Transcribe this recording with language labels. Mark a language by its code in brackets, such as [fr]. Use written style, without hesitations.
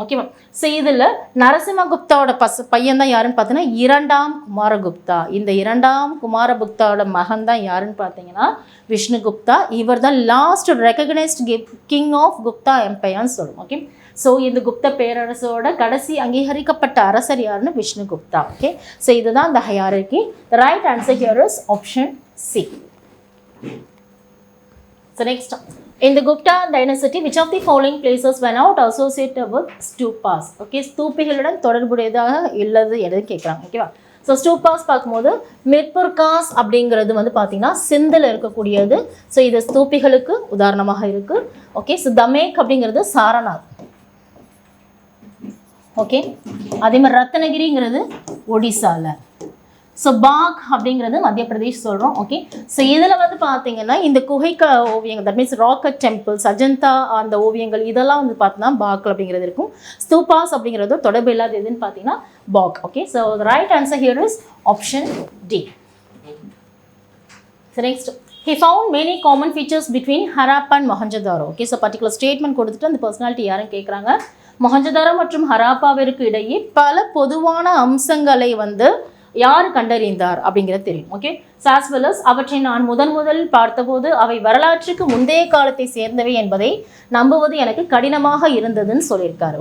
[ta] ஓகேவா, ஸோ இதில் நரசிம்மகுப்தாவோட பையன் தான் யாருன்னு பார்த்தீங்கன்னா 2ஆம் குமாரகுப்தா. இந்த 2ஆம் குமாரகுப்தாவோட மகன் தான் யாருன்னு பார்த்தீங்கன்னா விஷ்ணுகுப்தா. இவர் தான் [en] last recognised king of Gupta எம்பையர்னு [ta] சொல்லுவோம். ஓகே, ஸோ இந்த குப்த பேரரசோட கடைசி அங்கீகரிக்கப்பட்ட அரசர் யாருன்னு விஷ்ணுகுப்தா. ஓகே, ஸோ இதுதான் இந்த ஹையார்கி. [en] The right answer here is option C. So next, in the Gupta dynasty, which of the following places were not associated with stupas? [ta] Okay, ஸ்தூபிகளுடன் தொடர்புடையதாக இல்லது எதுன்னு கேட்குறாங்க. ஓகேவா, ஸோ ஸ்டூபாஸ் பார்க்கும்போது மிர்புர்காஸ் அப்படிங்கிறது வந்து பார்த்தீங்கன்னா சிந்தில் இருக்கக்கூடியது. ஸோ இது ஸ்தூபிகளுக்கு உதாரணமாக இருக்குது. ஓகே, ஸோ தமேக் அப்படிங்கிறது சாரநாத். ஓகே, அதே மாதிரி ரத்னகிரிங்கிறது ஒடிசாவில். ஸோ பாக் அப்படிங்கிறது மத்திய பிரதேஷ் சொல்கிறோம். ஓகே, ஸோ இதில் வந்து பார்த்தீங்கன்னா இந்த குகைக்க ஓவியங்கள், [en] that means rock-cut temples, [ta] Ajanta அந்த ஓவியங்கள் இதெல்லாம் வந்து பார்த்தீங்கன்னா பாக் அப்படிங்கிறது இருக்கும். ஸ்தூபாஸ் அப்படிங்கிறது தொடர்பு இல்லாத எதுன்னு பார்த்தீங்கன்னா பாக். [en] Okay, so right answer here is option D. So next, he found many common features between Harappa and Mohenjo-daro. Okay, so particular statement [ta] கொடுத்துட்டு அந்த [en] personality [ta] யாரும் கேட்குறாங்க. மொஹஞ்சதாரோ மற்றும் ஹராப்பாவிற்கு இடையே பல பொதுவான அம்சங்களை வந்து யார் கண்டறிந்தார் அப்படிங்கிறது தெரியும். ஓகே, [en] as well as [ta] அவற்றை நான் முதலில் பார்த்தபோது அவை வரலாற்றுக்கு முந்தைய காலத்தை சேர்ந்தவை என்பதை நம்புவது எனக்கு கடினமாக இருந்ததுன்னு சொல்லியிருக்காரு.